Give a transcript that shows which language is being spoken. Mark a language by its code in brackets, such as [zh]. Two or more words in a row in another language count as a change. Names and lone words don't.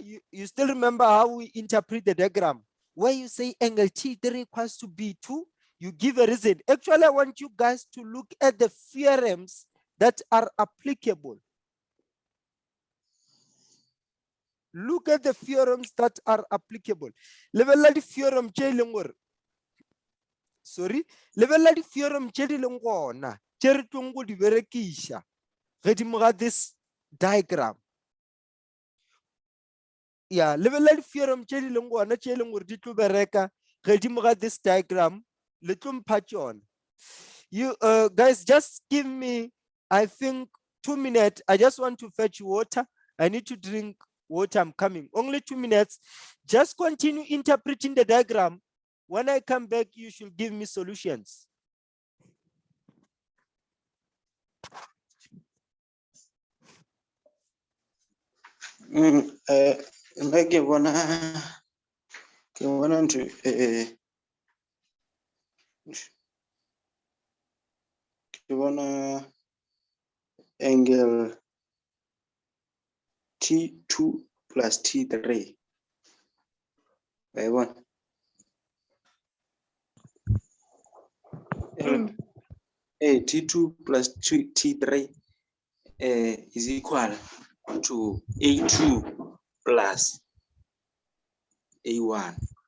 [en] You still remember how we interpret the diagram? Where you say angle T3 equals to B2, you give a reason. Actually, I want you guys to look at the theorems that are applicable. Look at the theorems that are applicable. [nso] Level la theorem tše leng gore sorry, level la theorem tše di leng gona tše re tlong go di berekiša godimo ga [en] this diagram. [nso] Yeah, level la theorem tše di leng gona tše leng gore di tlo bereka godimo ga [en] this diagram [nso] le tlo mpha tšona. [en] You guys, just give me, I think, 2 minutes. I just want to fetch water. I need to drink water. I'm coming. Only 2 minutes. Just continue interpreting the diagram. When I come back, you should give me solutions. [nso] Nna ke bona ntho ke bona angle T2 plus T3. [en] I want. T2 plus T3 is equal to A2 plus A1.